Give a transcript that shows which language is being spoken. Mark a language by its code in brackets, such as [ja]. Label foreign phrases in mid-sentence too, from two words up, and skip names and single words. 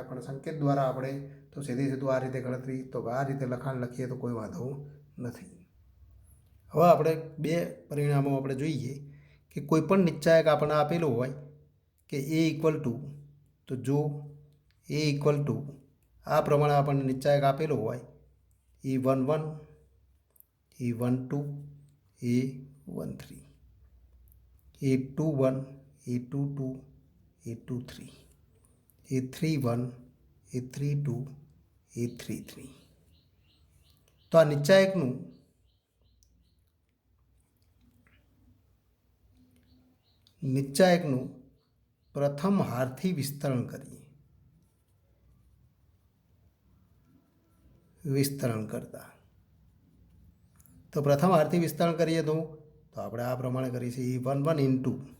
[gu] પણ સંકેત દ્વારા આપણે તો સીધું આ રીતે ગણતરી તો આ રીતે લખાણ લખીએ તો કોઈ વાંધો નથી. હવે આપણે બે પરિણામો આપણે જોઈએ કે કોઈ પણ નિશ્ચાયક આપણને આપેલો હોય કે A [en] equal to, [gu] તો જો A [en] equal to [gu] આ પ્રમાણે આપણને નિશ્ચાયક આપેલો હોય E11 E12 A13 A21 A22 A23 A31 A32 A33. તો આ નિશ્ચાયકનું પ્રથમ હારથી વિસ્તરણ કરતા તો પ્રથમ હારથી વિસ્તરણ કરીએ તો આપણે આ પ્રમાણે કરીએ છીએ E11 ઇન્ટુ